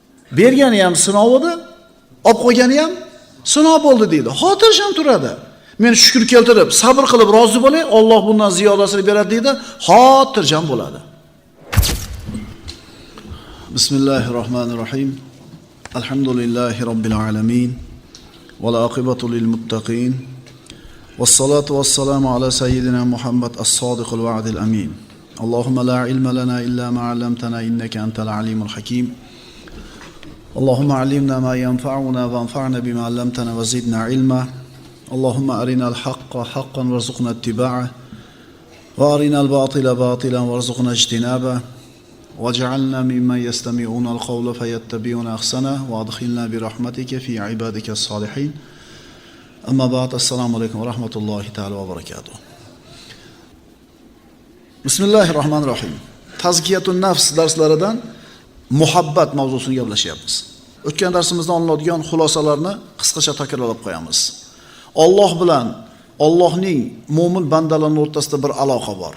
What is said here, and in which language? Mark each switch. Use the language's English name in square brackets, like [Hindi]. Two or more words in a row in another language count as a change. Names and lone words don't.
[Uzbek] Bergani ham sinov edi, olib qo'ygani ham sinov bo'ldi deydi. Xotirjam turadi. Men shukr keltirib, sabr qilib rozi bo'lay, Alloh bundan ziyodasini beradi deydi, xotirjam bo'ladi. [Arabic] بسم الله الرحمن الرحيم. الحمد لله رب العالمين والعاقبة للمتقين. والصلاة والسلام على سيدنا محمد الصادق الوعد الأمين. اللهم لا علم لنا إلا ما علمتنا إنك أنت العليم الحكيم. اللهم علمنا ما ينفعنا وانفعنا بما علمتنا وزدنا علما. اللهم أرنا الحق حقا وارزقنا اتباعه وأرنا الباطل باطلا وارزقنا اجتنابه. واجعلنا ممن يستمعون القول فيتبعون أحسنه وأدخلنا برحمتك في عبادك الصالحين. أما بعد, السلام عليكم ورحمة الله تعالى وبركاته. بسم الله الرحمن الرحيم. تزكية النفس [Uzbek] darslaridan muhabbat mavzusini gaplashyapmiz. O'tgan darsimizda olinadigan xulosalarni qisqacha takrorlab qo'yamiz. Alloh bilan Allohning mo'min bandalarning o'rtasida bir aloqa bor.